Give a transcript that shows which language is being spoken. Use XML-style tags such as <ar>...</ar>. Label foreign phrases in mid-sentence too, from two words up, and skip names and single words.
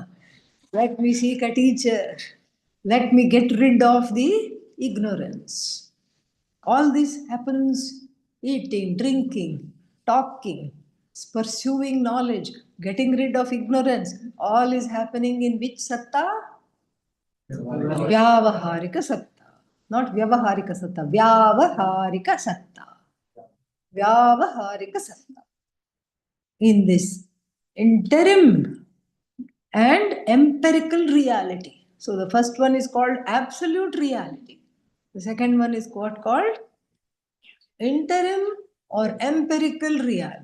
<en>Let me seek a teacher. Let me get rid of the ignorance. All this happens eating, drinking, talking, pursuing knowledge, getting rid of ignorance. All is happening in which satta?</en> <sa>Vyavaharika satta. Not Vyavaharika satta, Vyavaharika satta. Vyavaharika satta.</sa> <en>In this interim and empirical reality. So the first one is called absolute reality. The second one is what called interim or empirical reality.</en>